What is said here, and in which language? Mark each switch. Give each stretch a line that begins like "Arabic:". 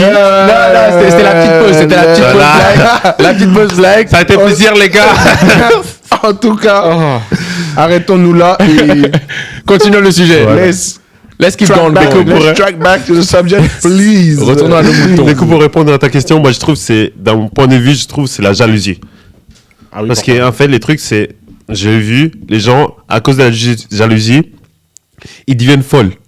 French: Non, c'était la petite pause. C'était la petite pause blague. La petite pause blague. Ça a été plaisir, les gars. En tout cas, arrêtons-nous là et Continuons le sujet.
English: Let's keep going. let's track back to the subject, please.
French: Retournons à nos moutons. Du coup, pour répondre à ta question, moi, je trouve c'est, dans mon point de vue, je trouve c'est la jalousie. Ah oui, Parce pourquoi? qu'en fait, les trucs, c'est, j'ai vu les gens, à cause de la jalousie, ils deviennent folles.